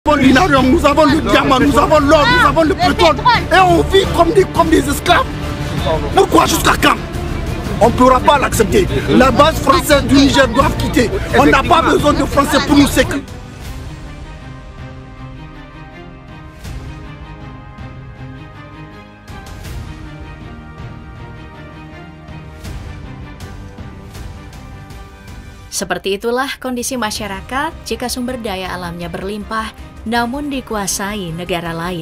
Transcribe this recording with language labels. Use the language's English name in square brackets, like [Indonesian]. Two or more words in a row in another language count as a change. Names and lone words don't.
[French] avons l'uranium, nous avons le diamant, nous avons l'or, nous avons le pétrole. Et on vit comme des esclaves. Pourquoi jusqu'à quand? On ne pourra pas l'accepter. La base française du Niger doit quitter. On n'a pas besoin de Français pour nous sécuriser. [Indonesian] Seperti itulah kondisi masyarakat jika sumber daya alamnya berlimpah namun dikuasai negara lain.